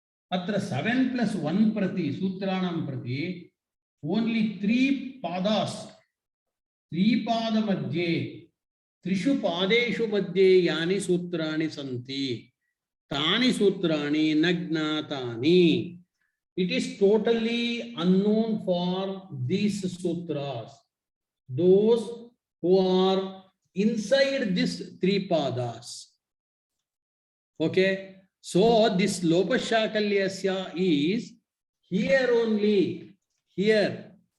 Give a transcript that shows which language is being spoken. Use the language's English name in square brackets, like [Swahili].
[Sanskrit] अत्र 7+1 प्रति सूत्राणां प्रति [English] only [Sanskrit] 3 पादास्। 3 पाद मध्ये, त्रिषु पादेषु मध्ये यानि सूत्राणि सन्ति तानि सूत्राणि न ज्ञातानि। [English] It is totally unknown for these sutras, those who are inside this 3 padas. Okay, so this lopashaakalyasya is here only, here.